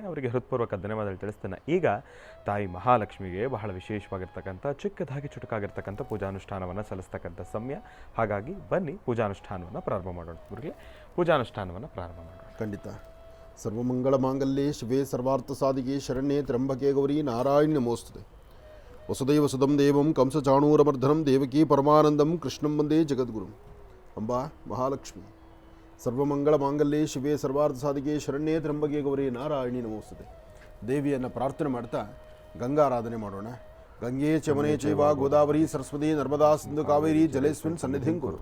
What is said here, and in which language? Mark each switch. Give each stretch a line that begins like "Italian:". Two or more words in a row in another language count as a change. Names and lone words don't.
Kannada: ಅವರಿಗೆ ಹೃತ್ಪೂರ್ವಕ ಧನ್ಯವಾದಗಳು ತಿಳಿಸ್ತೇನೆ. ಈಗ ತಾಯಿ ಮಹಾಲಕ್ಷ್ಮಿಗೆ ಬಹಳ ವಿಶೇಷವಾಗಿರ್ತಕ್ಕಂಥ ಚಿಕ್ಕದಾಗಿ ಚುಟುಕಾಗಿರ್ತಕ್ಕಂಥ ಪೂಜಾನುಷ್ಠಾನವನ್ನು ಸಲ್ಲಿಸ್ತಕ್ಕಂಥ ಸಮಯ. ಹಾಗಾಗಿ ಬನ್ನಿ ಪೂಜಾನುಷ್ಠಾನವನ್ನು ಪ್ರಾರಂಭ ಮಾಡೋಣ. ಗುರುಗಳೇ, ಪೂಜಾನುಷ್ಠಾನವನ್ನು ಪ್ರಾರಂಭ ಮಾಡೋಣ. ಖಂಡಿತ.
Sanskrit: ಸರ್ವಮಂಗಳ ಮಾಂಗಲ್ಯೆ ಶಿವೆ ಸರ್ವಾರ್ಥ ಸಾಧಿಕೆ ಶರಣ್ಯೆ ತ್ರ್ಯಂಬಕೆ ಗೌರಿ ನಾರಾಯಣಿ ನಮೋಸ್ತುತೆ. ವಸುದೈವ ಸುಧಂ ದೇವಂ ಕಂಸ ಚಾಣೂರಮರ್ಧನಂ ದೇವಕೀ ಪರಮಾನಂದಂ ಕೃಷ್ಣಂ ವಂದೇ ಜಗದ್ಗುರು. ಅಂಬಾ ಮಹಾಲಕ್ಷ್ಮಿ, ಸರ್ವಮಂಗಳ ಮಾಂಗಲ್ಯೆ ಶಿವೆ ಸರ್ವಾರ್ಥ ಸಾಧಿಕೆ ಶರಣ್ಯೆ ತ್ರ್ಯಂಬಕೆ ಗೌರಿ ನಾರಾಯಣಿ ನಮೋಸ್ತುತೆ.
Kannada: ದೇವಿಯನ್ನು ಪ್ರಾರ್ಥನೆ ಮಾಡ್ತಾ ಗಂಗಾರಾಧನೆ ಮಾಡೋಣ.
Sanskrit: ಗಂಗೆ ಚಮನೆ ಚೈವ ಗೋದಾವರಿ ಸರಸ್ವತಿ ನರ್ಮದಾ ಸಿಂಧು ಕಾವೇರಿ ಜಲೇಸ್ಮಿನ್ ಸನ್ನಿಧಿಂ ಕುರು.